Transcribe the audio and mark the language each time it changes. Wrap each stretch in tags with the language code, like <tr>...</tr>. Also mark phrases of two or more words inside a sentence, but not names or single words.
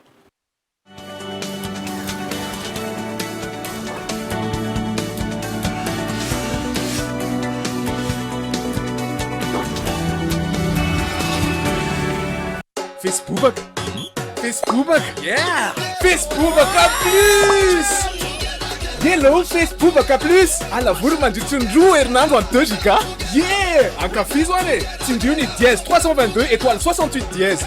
<en>Facebook, yeah! Facebook plus! Hello, Facebook plus!</en> <mg>Alavoro mandritron-droa herinandro en 2 giga. Yeah! Ankafizo ane! Tsindrio ny dièse 322 étoile 68 dièse.</mg>